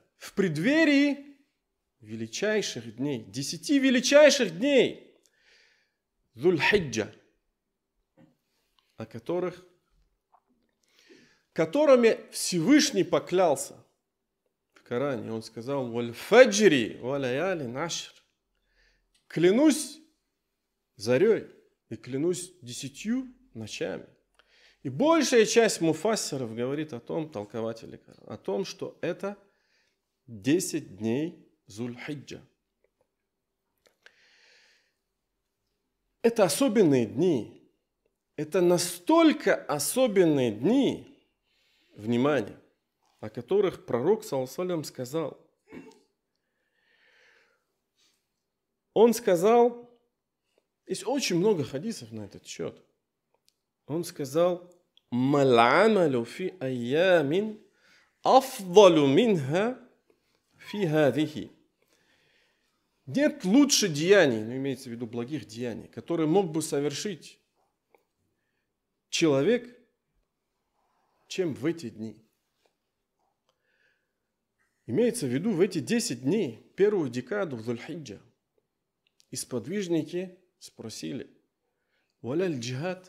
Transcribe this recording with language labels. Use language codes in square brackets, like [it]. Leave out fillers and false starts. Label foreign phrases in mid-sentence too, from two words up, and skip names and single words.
[ru] В преддверии величайших дней, 10 величайших дней Зуль-Хиджа, о которыми Всевышний поклялся в Коране. Он сказал: [ar] «والفجر وليال عشر». [ru] Клянусь зарей и клянусь 10 ночами. И большая часть муфассиров говорит о том, толкователей, о том, что это 10 дней Зуль-Хиджа. Это особенные дни. Это настолько особенные дни, внимание, о которых пророк, [ar] صلى الله عليه وسلم, [ru] сказал. Он сказал, есть очень много хадисов на этот счет. Он сказал: [ar] «ما العمل في أيام أفضل منها في هذه». [ru] Нет лучше деяний, ну, имеется в виду благих деяний, которые мог бы совершить человек, чем в эти дни. Имеется в виду в эти 10 дней, первую декаду в Зуль-Хиджа, и сподвижники спросили: [ar] «ولا الجهاد?»